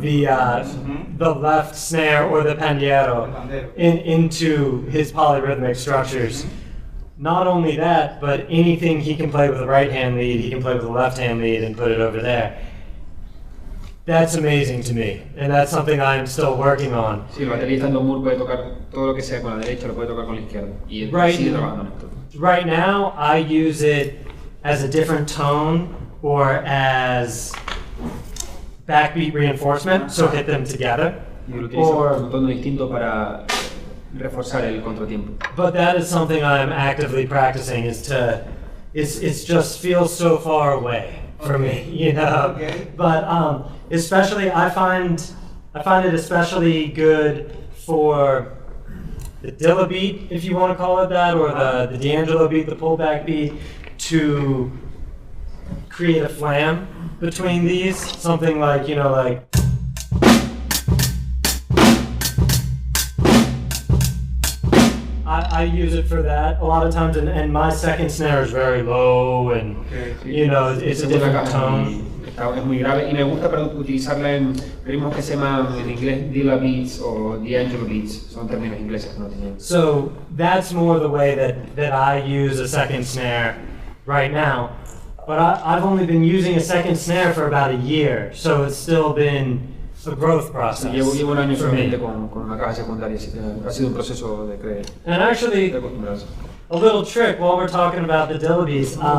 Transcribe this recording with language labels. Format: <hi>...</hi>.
<en>the left snare or the pandeiro into his polyrhythmic structures. Not only that, but anything he can play with the right hand lead, he can play with the left hand lead and put it over there. That's amazing to me, and that's something I'm still working on.</en> <es>Sí, el baterista Stanton Moore puede tocar todo lo que sea con la derecha, lo puede tocar con la izquierda. Y él</es> <en>Right.</en> <es>sigue trabajando en esto.</es> <en>Right now, I use it as a different tone or as backbeat reinforcement, so hit them together.</en> <es>Y lo utilizo con un tono distinto para reforzar el contratiempo.</es> <en>But that is something I'm actively practicing. It's just feels so far away for me, you know. Okay. But especially, I find it especially good for the Dilla beat, if you want to call it that, or the D'Angelo beat, the pullback beat, to create a flam between these. Something like, like. I use it for that a lot of times, and my second snare is very low, and it's a different tone.</en> <es>Es muy grave y me gusta para utilizarla en ritmos que se llaman en inglés Dilla beats o D'Angelo beats, son términos ingleses que no tienen.</es> <en>So that's more the way that I use a second snare right now. But I've only been using a second snare for about a year, so it's still been a growth process.</en> <es>Llevo un año</es> <en>for me.</en> <es>solamente con una caja secundaria, así que ha sido un proceso de</es> <en>And actually,</en> <es>acostumbrarse.</es> <en>a little trick while we're talking about the Dilla beats.</en>